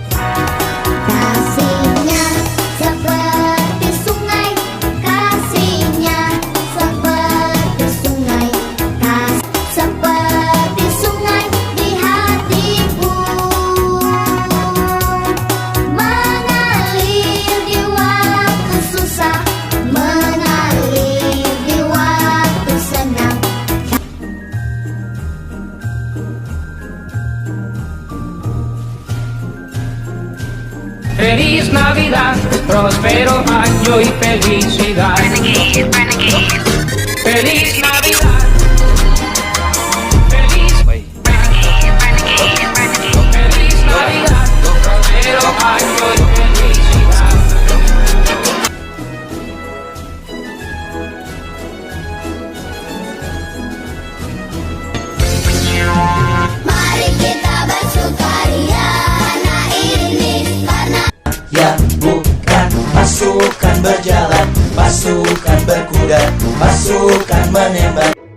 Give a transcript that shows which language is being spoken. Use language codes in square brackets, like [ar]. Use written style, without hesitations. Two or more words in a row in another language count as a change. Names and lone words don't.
[id] Kasihnya seperti sungai, kasihnya seperti sungai, seperti sungai di hatiku, mengalir di waktu susah, mengalir di waktu senang. [es] Feliz Navidad, próspero año y felicidad. Feliz Navidad. Feliz Navidad, próspero año y felicidad. [id] Mari kita bersukaria hari ini karena Ya bukan pasukan berjalan, pasukan berkuda, pasukan menembak.